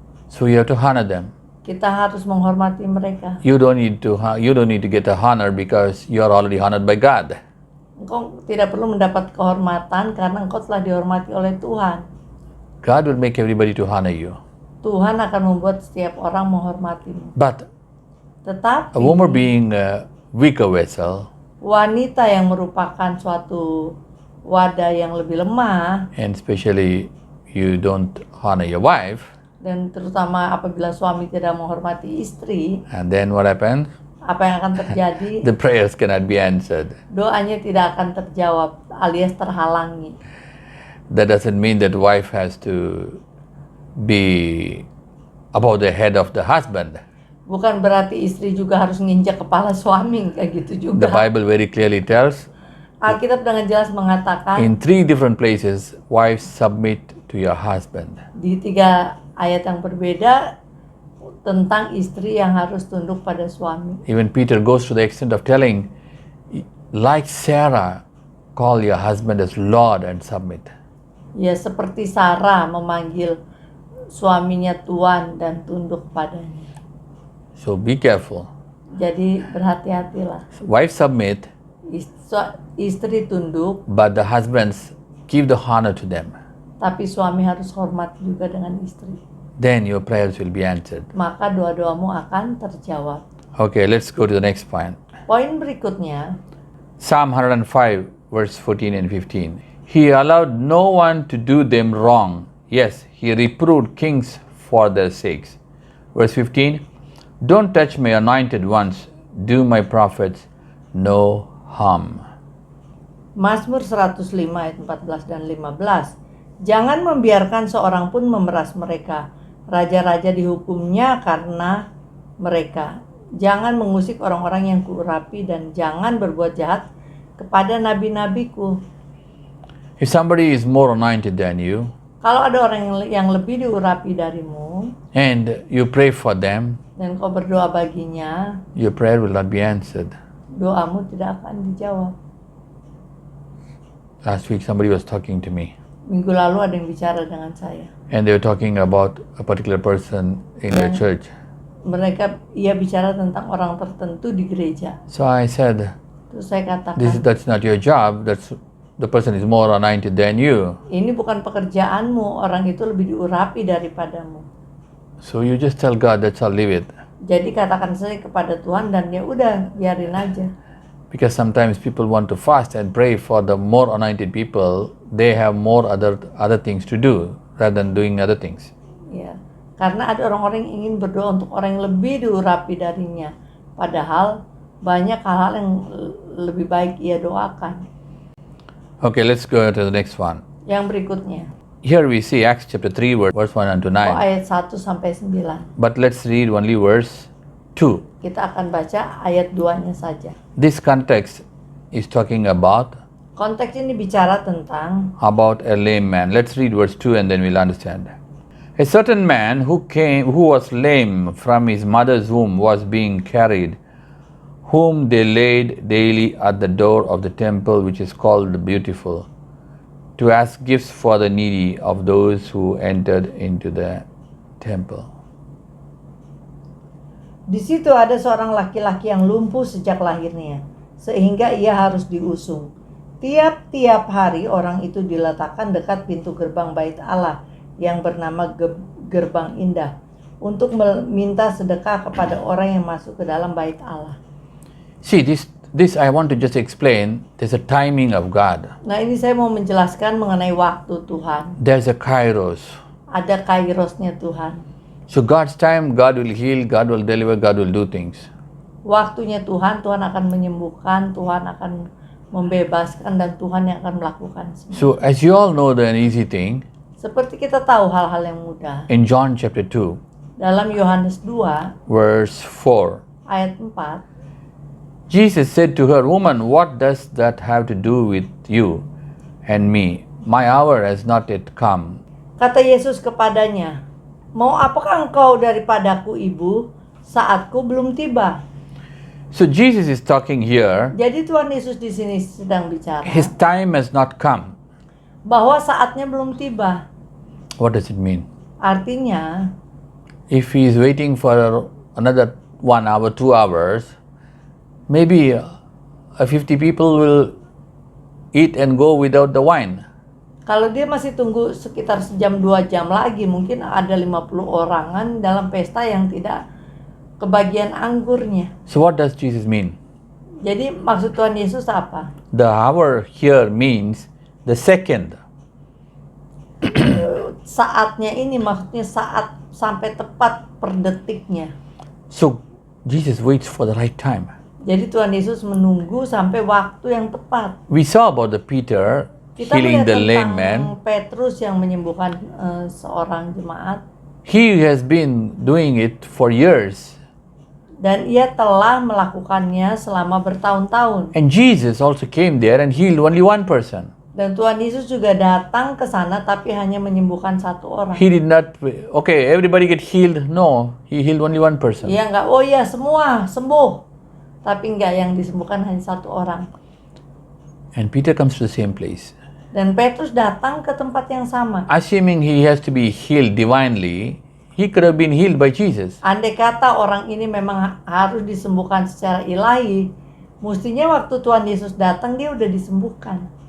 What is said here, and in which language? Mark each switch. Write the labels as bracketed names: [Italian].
[English] So you have to honor them. [Indonesian] Kita harus menghormati mereka. [English] You don't need to get a honor because you are already honored by God. [Indonesian] Engkau tidak perlu mendapat kehormatan karena engkau telah dihormati oleh Tuhan. [English] God will make everybody to honor you. [Indonesian] Tuhan akan membuat setiap orang menghormatimu. [English] But [Indonesian] Tetapi [English] a woman being a weaker vessel, [Indonesian] wanita yang merupakan suatu wadah yang lebih lemah, [English] and especially you don't honor your wife, [Indonesian] dan terutama apabila suami tidak menghormati istri, [English] and then what happens? [Indonesian] apa yang akan terjadi? [English] The prayers cannot be answered. [Indonesian] Doanya tidak akan terjawab alias terhalangi. [English] That doesn't mean that wife has to be above the head of the husband. [Indonesian] Bukan berarti istri juga harus nginjak kepala suami, kayak gitu [English] The Bible very clearly tells [Indonesian] Alkitab dengan jelas mengatakan [English] in 3 different places, wives submit to your husband. [Indonesian] di 3 ayat yang berbeda tentang istri yang harus tunduk pada suami. [English] Even Peter goes to the extent of telling, like Sarah, call your husband as Lord and submit. [Indonesian] Ya seperti Sarah memanggil suaminya Tuan dan tunduk padanya. [English] So be careful. [Indonesian] Jadi berhati-hatilah. [English] Wife submit, [Indonesian] Istri tunduk, [English] but the husbands give the honor to them. [Indonesian] tapi suami harus hormat juga dengan istri. [English] Then your prayers will be answered. [Indonesian] Maka doa-doamu akan terjawab. [English] Okay, let's go to the next point. [Indonesian] Poin berikutnya, [English] Psalm 105, verse 14 and 15. He allowed no one to do them wrong. Yes, he reproved kings for their sakes. Verse 15. Don't touch my anointed ones. Do my prophets no harm. [Indonesian] Mazmur 105 ayat 14 dan 15. Jangan membiarkan seorang pun memeras mereka. Raja-raja dihukumnya karena mereka. Jangan mengusik orang-orang yang kuurapi dan jangan berbuat jahat kepada nabi-nabiku. [English] If somebody is more anointed than you, [Indonesian] Kalau ada orang yang lebih diurapi darimu [English] and you pray for them, [Indonesian] dan kau berdoa baginya, [English] your prayer will not be answered. [Indonesian] doamu tidak akan dijawab. [English] Last week somebody was talking to me, [Indonesian] Minggu lalu ada yang bicara dengan saya. [English] and they were talking about a particular person in their church. [Indonesian] Ia bicara tentang orang tertentu di gereja. [English] So I said, [Indonesian] Terus saya katakan, [English] that's not your job. The person is more anointed than you. [Indonesian] ini bukan pekerjaanmu, orang itu lebih diurapi daripadamu. [English] So you just tell God, that's all, leave it. [Indonesian] Jadi katakan saja kepada Tuhan dan ya udah biarin aja. [English] Because sometimes people want to fast and pray for the more anointed people. They have more other things to do rather than doing other things. [Indonesian] Ya, karena ada orang-orang yang ingin berdoa untuk orang yang lebih diurapi darinya. Padahal banyak hal-hal yang lebih baik ia doakan. [English] Okay, let's go to the next one. [Indonesian] Yang berikutnya, [English] Here we see Acts chapter 3, verse 1 and to 9. [Indonesian] ayat 1 sampai 9. [English] But let's read only verse 2. [Indonesian] Kita akan baca ayat 2-nya saja. [English] This context is talking about [Indonesian] Konteks ini bicara tentang [English] a lame man. Let's read verse 2 and then we'll understand. A certain man who was lame from his mother's womb was being carried, whom they laid daily at the door of the temple which is called the Beautiful, to ask gifts for the needy of those who entered into the temple. [Indonesian] di situ ada seorang laki-laki yang lumpuh sejak lahirnya, sehingga ia harus diusung. Tiap-tiap hari orang itu diletakkan dekat pintu gerbang Bait Allah yang bernama Gerbang Indah untuk meminta sedekah kepada orang yang masuk ke dalam Bait Allah. [English] See, this I want to just explain. There's a timing of God. [Indonesian] Nah, ini saya mau menjelaskan mengenai waktu Tuhan. [English] There's a kairos. [Indonesian] Ada kairosnya Tuhan. [English] So God's time, God will heal, God will deliver, God will do things. [Indonesian] Waktunya Tuhan, Tuhan akan menyembuhkan, Tuhan akan membebaskan, dan Tuhan yang akan melakukan semua. [English] So as you all know, the easy thing, [Indonesian] Seperti kita tahu hal-hal yang mudah. [English] in John chapter 2, [Indonesian] Dalam Yohanes 2 [English] verse 4, [Indonesian] ayat 4, [English] Jesus said to her, "Woman, what does that have to do with you and me? My hour has not yet come." [Indonesian] Kata Yesus kepadanya, "Mau apakah engkau daripadaku, ibu? Saatku belum tiba." [English] So Jesus is talking here, [Indonesian] Jadi Tuhan Yesus di sini sedang bicara [English] his time has not come. [Indonesian] bahwa saatnya belum tiba. [English] What does it mean? [Indonesian] Artinya, [English] If he is waiting for another 1 hour, 2 hours, maybe 50 people will eat and go without the wine. [Indonesian] kalau dia masih tunggu sekitar sejam 2 jam lagi, mungkin ada 50 orangan dalam pesta yang tidak kebagian anggurnya. [English] So what does Jesus mean? [Indonesian] Jadi maksud Tuhan Yesus apa? [English] The hour here means the second. [Indonesian] Saatnya ini maksudnya saat sampai tepat per detiknya. [English] So Jesus waits for the right time. [Indonesian] Jadi Tuhan Yesus menunggu sampai waktu yang tepat. [English] We saw about the Peter [Indonesian] Kita [English] healing [Indonesian] melihat [English] the lame man. [Indonesian] Petrus yang menyembuhkan seorang jemaat. [English] He has been doing it for years. [Indonesian] Dan ia telah melakukannya selama bertahun-tahun. [English] And Jesus also came there and healed only one person. [Indonesian] Dan Tuhan Yesus juga datang ke sana tapi hanya menyembuhkan satu orang. [English] He did not, okay, everybody get healed. No, he healed only one person. [Indonesian] Iya enggak, oh iya semua sembuh. Tapi enggak, yang disembuhkan hanya satu orang. [English] And Peter comes to the same place. [Indonesian] Dan Petrus datang ke tempat yang sama. [English] Assuming he has to be healed divinely, he could have been healed by Jesus. [Indonesian] Andai kata orang ini memang harus disembuhkan secara ilahi, mestinya waktu Tuhan Yesus datang dia udah disembuhkan.